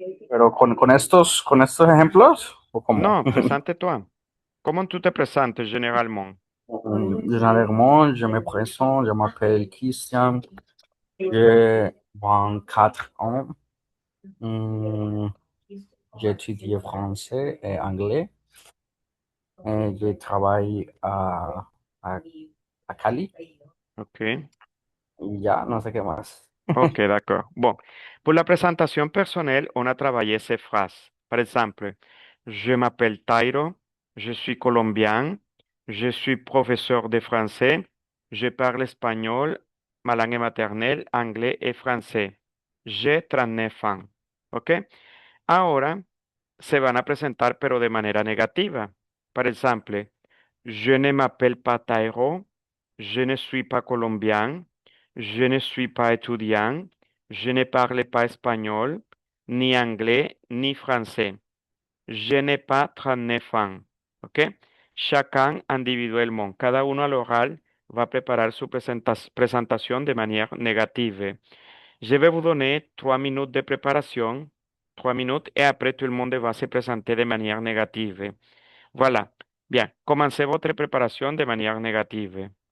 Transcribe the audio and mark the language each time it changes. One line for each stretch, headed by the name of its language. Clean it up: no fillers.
Spanish: Pero con estos ejemplos, ¿o cómo?
French: Non, présente-toi. Comment tu te présentes généralement? Généralement, je me présente, je m'appelle Christian, j'ai 24 ans, Hum, j'étudie français et anglais, et je travaille à, à Cali, OK.
Spanish: y ya no sé qué más.
French: Ok, d'accord. Bon, pour la présentation personnelle, on a travaillé ces phrases. Par exemple, je m'appelle Tairo, je suis colombien, je suis professeur de français, je parle espagnol, ma langue maternelle, anglais et français. J'ai 39 ans. ¿Ok?
Spanish: Ahora se van a presentar, pero de manera negativa. Por ejemplo,
French: je ne m'appelle pas Tairo, je ne suis pas colombien, je ne suis pas étudiant, je ne parle pas espagnol, ni anglais, ni français. Je n'ai pas 39 ans. ¿Ok? Chacun individuellement.
Spanish: Cada uno al oral va a preparar su presentación de manera negative.
French: Je vais vous donner 3 minutes de préparation, 3 minutes, et après tout le monde va se présenter de manière négative. Voilà. Bien, commencez votre préparation de manière négative.